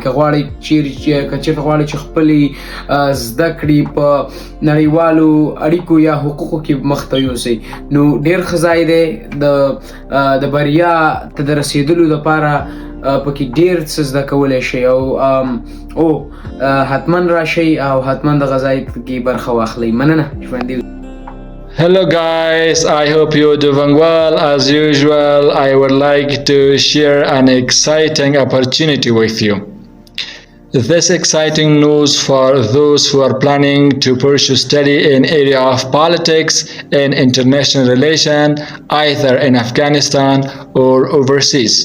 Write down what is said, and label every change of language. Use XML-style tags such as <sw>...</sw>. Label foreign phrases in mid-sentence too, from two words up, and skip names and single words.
<ps>که غواړئ چېرته غواړئ چې خپلې زده کړې په نړیوالو اړیکو یا حقوقو کې مخ ته یوسئ، نو ډېر ښه ځای دی د بریا ته د رسېدلو دپاره پکې ډېر څه زده کولی شئ او حتما راشئ او حتما دغه ځای کې برخه واخلئ. مننه. ژوندي.</ps> <en>Hello guys, I hope you're doing well. As usual, I would like to share an exciting opportunity with you. This exciting news for those who are planning to pursue study in area of politics and international relation, either in Afghanistan or overseas.</en>